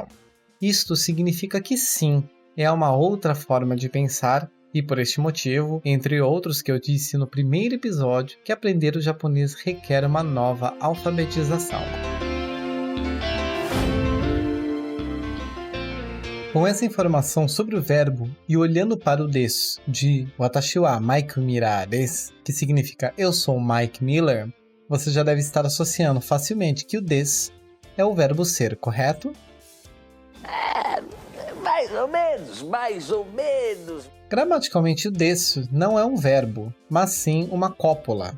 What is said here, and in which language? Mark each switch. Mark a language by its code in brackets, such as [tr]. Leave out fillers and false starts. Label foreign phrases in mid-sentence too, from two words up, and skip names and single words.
[pt] Isto significa que sim, é uma outra forma de pensar, e por este motivo, entre outros que eu disse no primeiro episódio, que aprender o japonês requer uma nova alfabetização. Com essa informação sobre o verbo e olhando para o desu de [ja] 私はマイク・ミラーです, [pt] que significa eu sou Mike Miller, você já deve estar associando facilmente que o desu é o verbo ser, correto? Mais ou menos. Gramaticalmente, o desu não é um verbo, mas sim uma cópula.